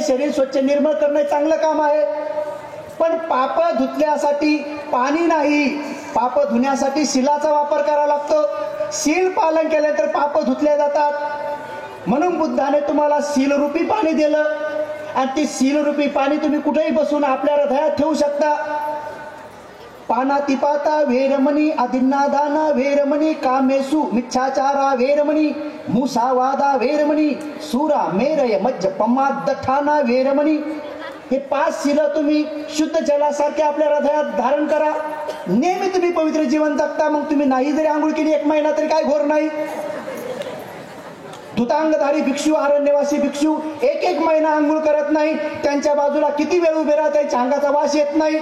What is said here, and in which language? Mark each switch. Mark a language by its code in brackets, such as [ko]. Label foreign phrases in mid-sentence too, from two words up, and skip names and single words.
[mr] शरीर स्वच्छ निर्मळ करणं चांगलं काम आहे. पण पाप धुतल्यासाठी पाणी नाही, पाप धुण्यासाठी शिलाचा वापर करावा लागतो. शील पालन केल्यानंतर पाप धुतले जातात. म्हणून बुद्धाने तुम्हाला शीलरूपी पाणी दिलं आणि ते शीलरूपी पाणी तुम्ही कुठेही बसून आपल्या हृदयात ठेवू शकता. [pi] पानातिपाता वेरमणी, अधिन्नादाना वेरमणी, कामेसु मिच्छाचारा वेरमणी, मुसावादा वेरमणी, सुरा मेरय मज्जपमादठाना वेरमणी. [mr] हे 5 शील तुम्ही शुद्ध जलासारखे आपल्या हृदयात धारण करा. नेहमी तुम्ही पवित्र जीवन जगता. मग तुम्ही नाही जरी आंघोळ केली 1 महिना तरी काय घोर नाही. धुतांगधारी भिक्षू, अरण्यवासी भिक्षू 1 महिना आंघोळ करत नाही. त्यांच्या बाजूला किती वेळ उभे राहत, त्यांच्या अंगाचा वास येत नाही.